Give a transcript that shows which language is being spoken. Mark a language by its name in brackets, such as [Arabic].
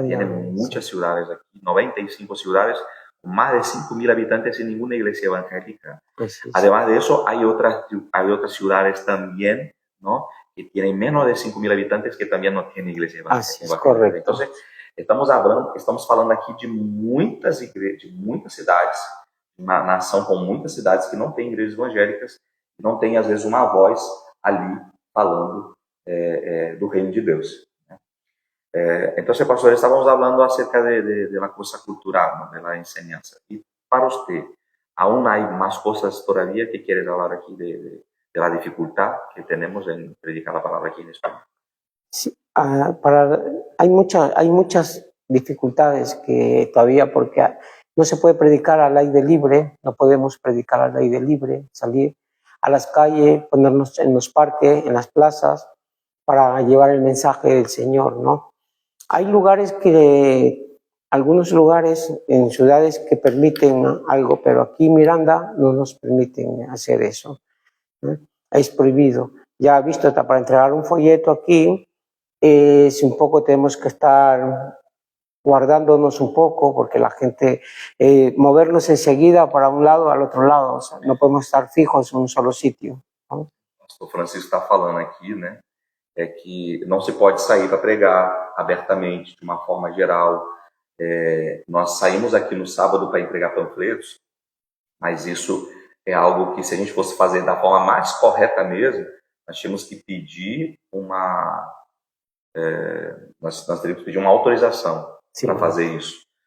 [Spanish] Tiene muchas ciudades aquí, 95 ciudades con más de 5.000 habitantes sin ninguna iglesia evangélica. Además de eso, hay otras ciudades también, ¿no? Que tienen menos de 5.000 habitantes que también no tienen iglesia evangélica. Es correcto. Entonces, [Portuguese] estamos falando aqui de muitas igrejas, de muitas cidades, uma nação com muitas cidades que não tem igrejas evangélicas, que não tem, às vezes, uma voz ali falando do reino de Deus. [Spanish] Entonces, pastor, estábamos hablando acerca de la cosa cultural, ¿no? De la enseñanza. Y para usted, ¿aún hay más cosas todavía que quieres hablar aquí de la dificultad que tenemos en predicar la palabra aquí en España? Sí, hay muchas dificultades que todavía, porque no se puede predicar al aire libre, no podemos predicar al aire libre, salir a las calles, ponernos en los parques, en las plazas, para llevar el mensaje del Señor, ¿no? Hay algunos lugares en ciudades que permiten algo, pero aquí en Miranda no nos permiten hacer eso, ¿no? Es prohibido. Ya he visto, para entregar un folleto aquí, un poco tenemos que estar guardándonos un poco, porque la gente, movernos enseguida para un lado al otro lado, o sea, no podemos estar fijos en un solo sitio, ¿no? [Portuguese] O Francisco está falando aqui, né? É que não se pode sair para pregar abertamente, de uma forma geral. Nós saímos aqui no sábado para entregar panfletos, mas isso é algo que, se a gente fosse fazer da forma mais correta mesmo, nós tínhamos que pedir nós teríamos que pedir uma autorização para fazer isso.